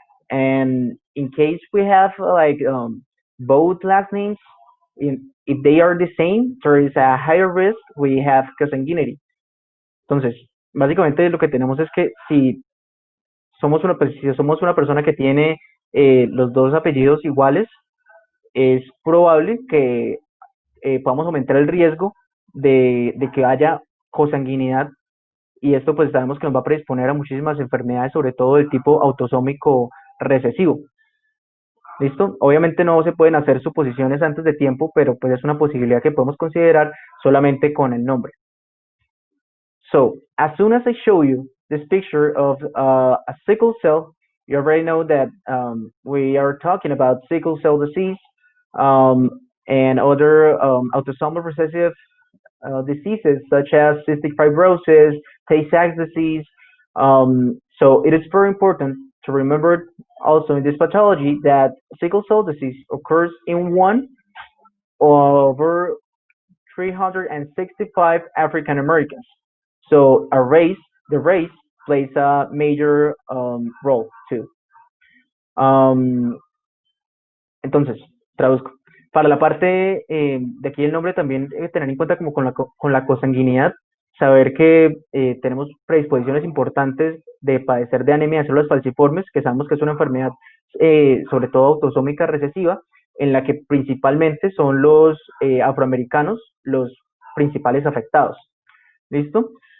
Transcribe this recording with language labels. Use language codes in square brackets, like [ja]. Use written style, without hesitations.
[en] And in case we have like both last names, if they are the same, there is a higher risk we have consanguinity. [es] Entonces, básicamente lo que tenemos es que si somos una persona que tiene los dos apellidos iguales, es probable que podamos aumentar el riesgo de que haya cosanguinidad y esto pues sabemos que nos va a predisponer a muchísimas enfermedades, sobre todo del tipo autosómico recesivo. ¿Listo? Obviamente no se pueden hacer suposiciones antes de tiempo, pero pues es una posibilidad que podemos considerar solamente con el nombre. [en] So, as soon as I show you this picture of a sickle cell, you already know that we are talking about sickle cell disease um, and other autosomal recessive diseases such as cystic fibrosis, Tay-Sachs disease. So it is very important to remember also in this pathology that sickle cell disease occurs in one over 365 African Americans. So the race plays a major role too. [es] Um, entonces, traduzco. Para la parte de aquí el nombre también tener en cuenta como con la cosanguinidad, saber que tenemos predisposiciones importantes de padecer de anemia de células falciformes, que sabemos que es una enfermedad sobre todo autosómica recesiva, en la que principalmente son los afroamericanos los principales afectados. ¿Listo?